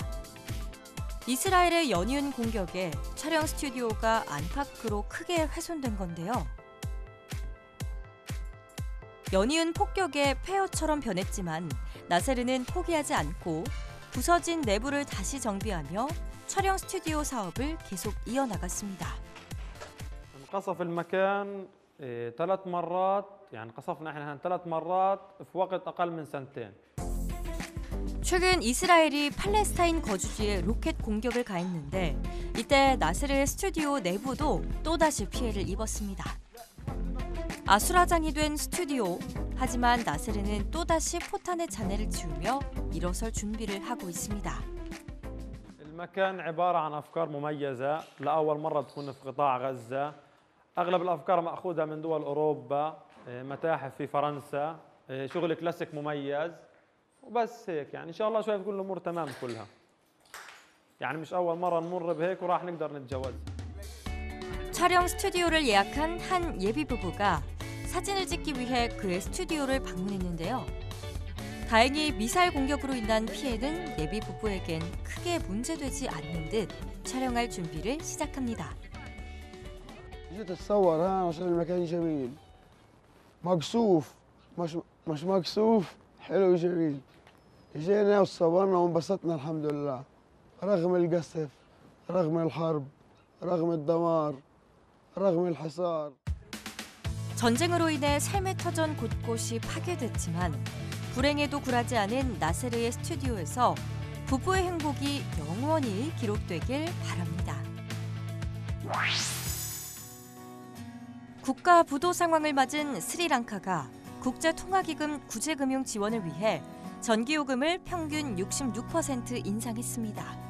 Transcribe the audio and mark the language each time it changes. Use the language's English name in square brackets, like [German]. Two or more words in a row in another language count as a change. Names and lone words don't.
[Korean] 이스라엘의 연이은 공격에 촬영 스튜디오가 안팎으로 크게 훼손된 건데요. 연이은 폭격에 폐허처럼 변했지만 나세르는 포기하지 않고 부서진 내부를 다시 정비하며 촬영 스튜디오 사업을 계속 이어나갔습니다. [Arabic] قصف المكان 3 مرات يعني قصفنا احنا 3 مرات في وقت أقل من سنتين. [Korean] 최근 이스라엘이 팔레스타인 거주지에 로켓 공격을 가했는데 이때 나세르의 스튜디오 내부도 또다시 피해를 입었습니다. 아수라장이 된 스튜디오. 하지만 나세르는 또다시 포탄의 잔해를 지우며 일어설 준비를 하고 있습니다. [Arabic] المكان عبارة عن أفكار مميزة لأول مرة تكون في قطاع غزة. أغلب الأفكار مأخوذة من دول أوروبا، متاحف في فرنسا، شغل كلاسيك مميز وبس هيك يعني إن شاء الله شوي تكون الأمور تمام كلها. يعني مش أول مرة نمر بهيك وراح نقدر نتجاوز. [Korean] 촬영 스튜디오를 예약한 한 예비 부부가 사진을 찍기 위해 그의 스튜디오를 방문했는데요. 다행히 미사일 공격으로 인한 피해는 예비 부부에겐 크게 문제되지 않는 듯 촬영할 준비를 시작합니다. [Arabic] جيت اتصور ها عشان المكان جميل مقصوف مش مقصوف حلو جميل جينا وصورنا وانبسطنا الحمد لله رغم القصف رغم الحرب رغم الدمار رغم الحصار [Korean] 전쟁으로 인해 삶의 터전 곳곳이 파괴됐지만 불행에도 굴하지 않은 나세르의 스튜디오에서 부부의 행복이 영원히 기록되길 바랍니다. 국가 부도 상황을 맞은 스리랑카가 국제통화기금 구제금융 지원을 위해 전기요금을 평균 66% 인상했습니다.